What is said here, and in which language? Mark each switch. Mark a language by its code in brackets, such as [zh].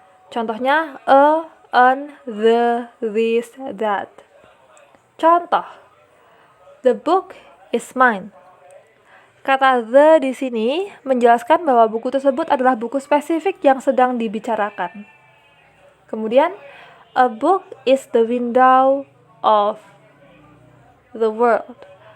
[id] Contohnya, a, an, the, this, that. Contoh, [en] the book is mine. [id] Kata the di sini menjelaskan bahwa buku tersebut adalah buku spesifik yang sedang dibicarakan. Kemudian, [en] a book is the window of the world.